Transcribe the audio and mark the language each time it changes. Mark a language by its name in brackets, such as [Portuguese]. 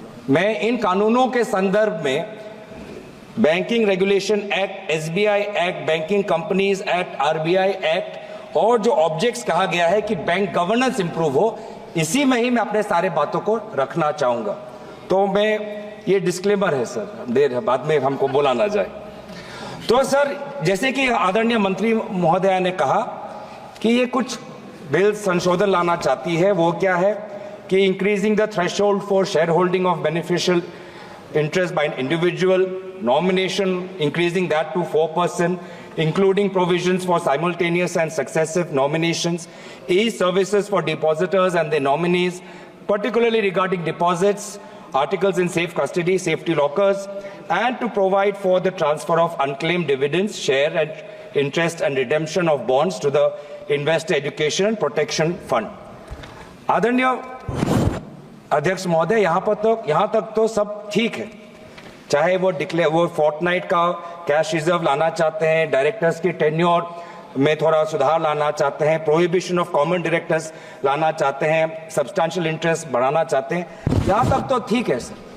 [Hindi] मैं इन कानूनों के संदर्भ में banking regulation act, SBI act, banking companies act, RBI act और जो ऑब्जेक्ट्स कहा गया है कि बैंक गवर्नेंस इंप्रूव हो, इसी में ही मैं अपने सारे बातों को रखना चाहूंगा। तो मैं ये डिस्क्लेमर है सर, देर बाद में हमको बोला ना जाए। तो सर, जैसे कि आदरणीय मंत्री महोदया ने कहा कि ये कुछ बिल संशोधन लाना चाहती है, वो क्या है कि [English] Increasing the threshold for share holding of beneficial interest by an individual, nomination, increasing that to 4%, including provisions for simultaneous and successive nominations, e-services for depositors and their nominees, particularly regarding deposits, articles in safe custody, safety lockers, and to provide for the transfer of unclaimed dividends, share and interest and redemption of bonds to the Investor Education and Protection Fund. [Hindi] आदरणीय अध्यक्ष महोदय, यहाँ तक तो सब ठीक है। चाहे वो फोर्टनाइट का कैश रिजर्व लाना चाहते हैं, डायरेक्टर्स की टेन्योर में थोड़ा सुधार लाना चाहते हैं, प्रोहिबिशन ऑफ कॉमन डायरेक्टर्स लाना चाहते हैं, सब्सटैंशियल इंटरेस्ट बढ़ाना चाहते हैं, यहाँ तक तो ठीक है सर।